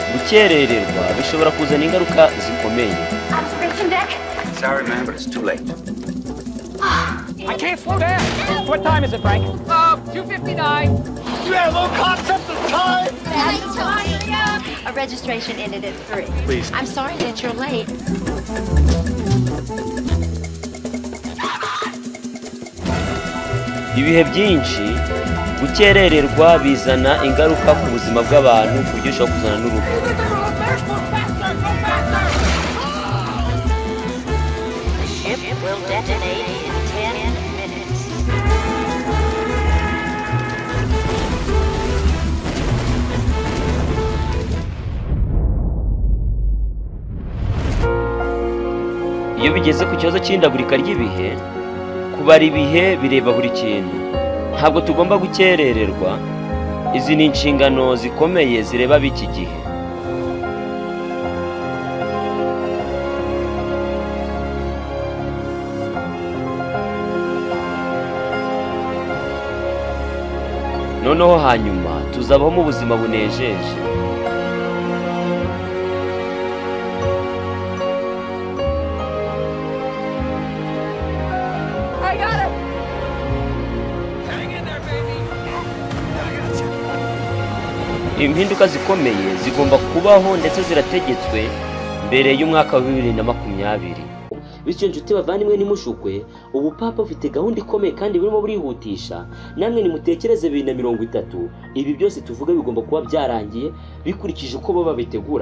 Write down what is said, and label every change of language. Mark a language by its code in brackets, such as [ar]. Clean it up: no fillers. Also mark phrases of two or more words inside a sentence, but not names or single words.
[rw] gukerererwa bishobora kuzana ingaruka zikomeye. [en] Sorry, man, but it's too late. I can't slow down. What time is it, Frank? 2:59. You have no concept of time. Our registration ended at 3. Please. I'm sorry that you're late. [rw] Ibihe byinshi gukerererwa bizana ingaruka ku buzima bw'abantu ku buryo bishobora kuzana n'urupfu. [en] The ship will detonate in 10 minutes. [rw] Iyo bigeze ku kibazo cy'ihindagurika ry'ibihe, kubara ibihe bireba buri kintu. Ntabwo tugomba gukerererwa. Izi ni inshingano zikomeye zireba b'iki gihe. Noneho hanyuma tuzabaho mu buzima bunejeje. [en] I got it. Hang in there, baby. [rw] Impinduka zikomeye zigomba kubaho ndetse zirategetswe mbere y'umwaka wa 2020. Bityo nshuti bavandimwe nimushukwe, ubu papa ufite gahunda ikomeye kandi burimo burihutisha. Namwe nimutekereze 2030, ibi byose tuvuga bigomba kuba byarangiye bikurikije uko bo babitegura.